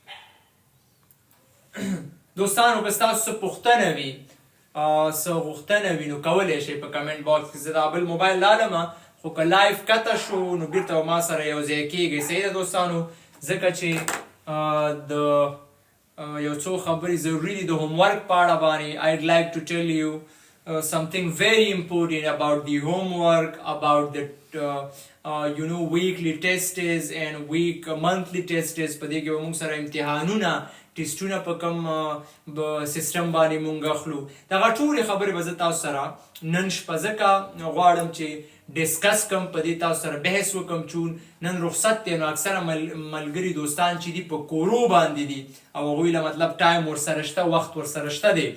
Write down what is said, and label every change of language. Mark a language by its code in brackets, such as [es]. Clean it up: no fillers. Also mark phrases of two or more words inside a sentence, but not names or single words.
[ps] دوستانو که ستاسو څه پوښتنه وي څه غوښتنه وي نو کولی شئ په کمنټ باکس کې. زه دا بل موبایل لالمه خو که لایف کته شو نو بیرته به ما سره یو ځای کېږئ. صحیح ده دوستانو؟ ځکه چې د یو څو خبرې ضروري دي د homework په اړه باندې. [en] I'd like to tell you something very important about the homework, about the weekly tests and monthly tests. [ps] په دې کې به مونږ سره امتحانونه ټیسټونه په کوم سیسټم باندې مونږ اخلو. دغه ټولې خبرې به زه تاسو سره نن شپه ځکه غواړم چې ډسکس کم، په دې تاسو سره بحث وکم چون نن رخصت دی نو اکثره ملګري دوستان چې دي په کورو باندې دي او هغوی له مطلب ټایم ورسره شته، وخت ورسره شته دی.